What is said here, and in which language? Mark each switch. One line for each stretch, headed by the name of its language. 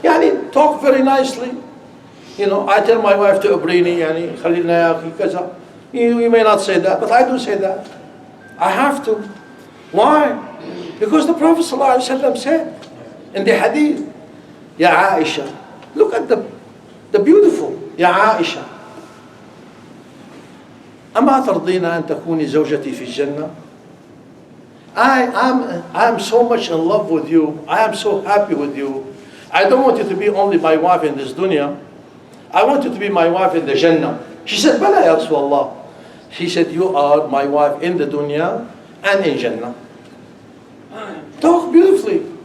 English: Yani, talk very nicely. You know, I tell my wife to
Arabic: abrini, yani, khalilna ya akhi, kaza.
English: You may not say that, but I do say that. I have to. Why? Because the Prophet ﷺ said in the hadith, Ya Aisha, look at the beautiful, Ya Aisha.
Arabic: أما ترضين أن تكوني زوجتي في الجنة?
English: I am so much in love with you. I am so happy with you. I don't want you to be only my wife in this dunya. I want you to be my wife in the Jannah. She said,
Arabic: Bala ya Rasulullah.
English: She said, you are my wife in the dunya and in Jannah. Talk beautifully.